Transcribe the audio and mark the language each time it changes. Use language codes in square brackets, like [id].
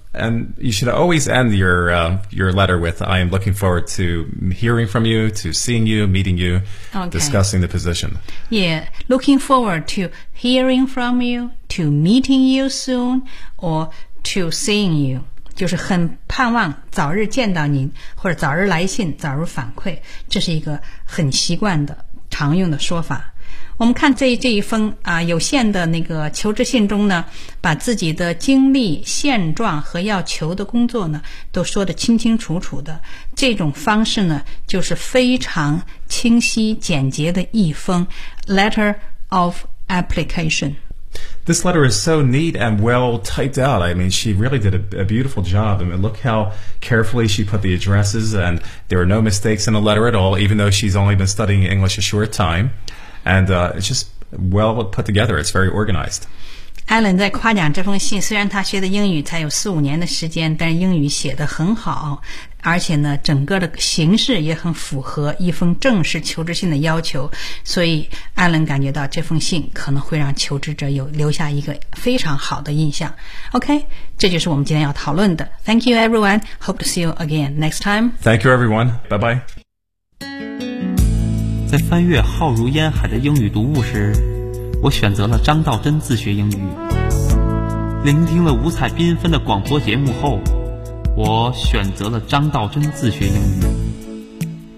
[en] And you should always end your letter with, I am looking forward to hearing from you, to seeing you, meeting you, discussing the position. Yeah, looking forward to hearing from you, to meeting you soon, or to seeing you. [zh] 就是很盼望早日见到您，或者早日来信，早日反馈，这是一个很习惯的常用的说法。我们看这一封有限的那个求职信中呢，把自己的经历、现状和要求的工作呢，都说得清清楚楚的。这种方式呢，就是非常清晰简洁的一封 letter of application。 [en] This letter is so neat and well typed out. I mean, she really did a beautiful job. I mean, look how carefully she put the addresses, and there are no mistakes in the letter at all, even though she's only been studying English a short time. And it's just well put together. It's very organized. [zh] Alan 在夸奖这封信，虽然他学的英语才有四五年的时间，但是英语写得很好，而且呢，整个的形式也很符合一封正式求职信的要求，所以 Alan 感觉到这封信可能会让求职者有留下一个非常好的印象。 OK, 这就是我们今天要讨论的。 [en] Thank you everyone, hope to see you again next time. Thank you everyone, bye bye. [zh] 在翻阅浩如烟海的英语读物时，我选择了张道真自学英语。聆听了五彩缤纷的广播节目后，我选择了张道真自学英语。